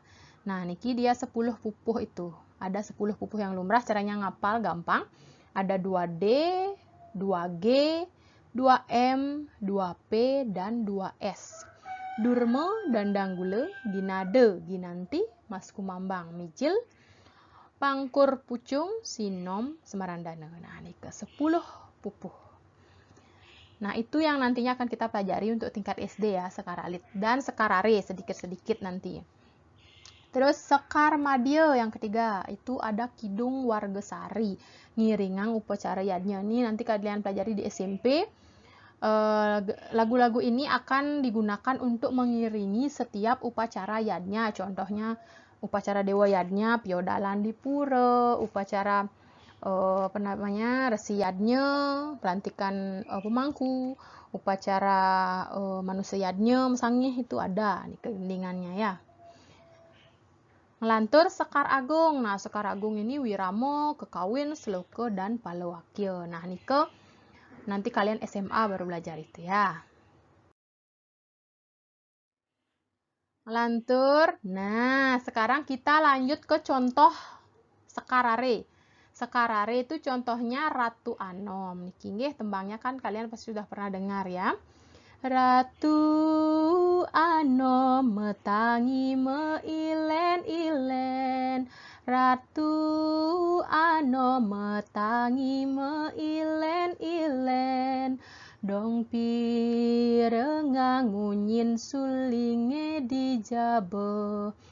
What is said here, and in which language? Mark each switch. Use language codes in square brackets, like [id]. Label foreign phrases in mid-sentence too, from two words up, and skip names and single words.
[id] Nah, niki dia 10 pupuh itu. Ada 10 pupuh yang lumrah, caranya ngapal gampang. Ada 2D, 2G, 2M, 2P dan 2S. Durma dan Danggule, Ginade, Ginanti, Mas Kumambang, Mijil, Pangkur Pucung, Sinom, Semarandana. Nah, ini ke 10 pupuh. Nah, itu yang nantinya akan kita pelajari untuk tingkat SD ya, Sekaralit dan Sekarare sedikit-sedikit nanti. Terus Sekar Madya yang ketiga, itu ada Kidung Wargesari, ngiringang upacara yadnya. Ini nanti kalian pelajari di SMP. Lagu-lagu ini akan digunakan untuk mengiringi setiap upacara yadnya. Contohnya upacara Dewa Yadnya, Piodalan di Pura, upacara Resi Yadnya, pelantikan pemangku, upacara manusia Yadnya, misalnya itu ada nih kegendingannya ya. Ngelantur Sekar Agung. Nah, Sekar Agung ini Wiramo, Kekawin, Sloka, dan Palawakya. Nah, nike nanti kalian SMA baru belajar itu ya. Lantur. Nah, sekarang kita lanjut ke contoh Sekarare. Sekarare itu contohnya Ratu Anom. [ban] Niki nggih [id] tembangnya kan kalian pasti sudah pernah dengar ya. [ban] Ratu Anom metangi meilen-ilen. Ratu Anom metangi meilen-ilen. Dong pirengang ngunyin sulinge dijabe.